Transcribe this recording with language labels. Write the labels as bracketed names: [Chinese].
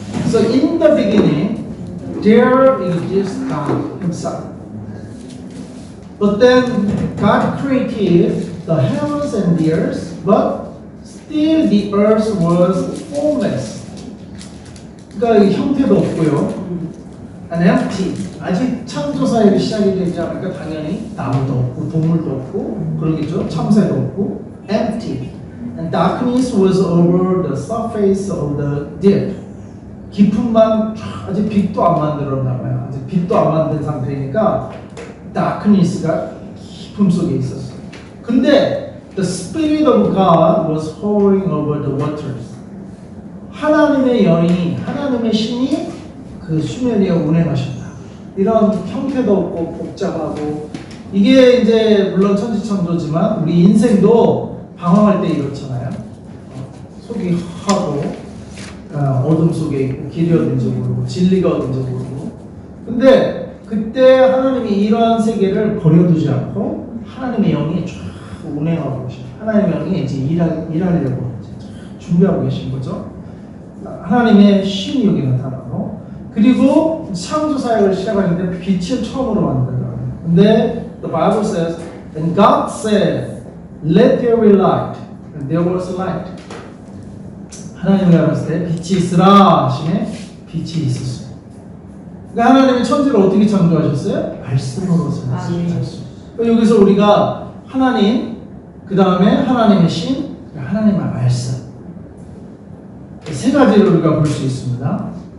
[English] So in the beginning, there exists God Himself. But then God created the heavens and the earth, but still the earth was formless. [Korean] 그러니까 형태도 없고요. [English] And empty. [Korean] 아직 창조 사역이 시작이 되지 않으니까 당연히 나무도 없고 동물도 없고 그러겠죠. 참새도 없고 [English] empty. And darkness was over the surface of the deep. [Korean] 깊음만 아직 빛도 안 만들었나 봐요. 아직 빛도 안 만든 상태니까 darkness가 깊음 속에 있었어요. 근데 [English] the Spirit of God was hovering over the waters. [Korean] 하나님의 영이, 하나님의 신이 그 수면 위에 운행하셨다. 이런 형태도 없고 복잡하고 이게 이제 물론 천지창조지만 우리 인생도 방황할 때 이렇잖아요. 속이 하고 어둠 속에 있고 길이 어딘지 모르고 진리가 어딘지 모르고. 근데 그때 하나님이 이러한 세계를 버려두지 않고 하나님의 영이 쫙 운행하고 계십니다. 하나님의 영이 이제 일하려고 준비하고 계신 거죠. 하나님의 신이 여기 나타나고 그리고 창조 사역을 시작하는데 빛을 처음으로 만들어요. 근데 [English] the Bible says, and God said, let there be light, and there was light. [Korean] 하나님이 알았을 때 빛이 있으라 하시네 빛이 있었어요. 그러니까 하나님이 천지를 어떻게 창조하셨어요? 말씀으로 창조하셨어요. 여기서 우리가 하나님, 그 다음에 하나님의 신, 하나님의 말씀 세 가지를 우리가 볼 수 있습니다.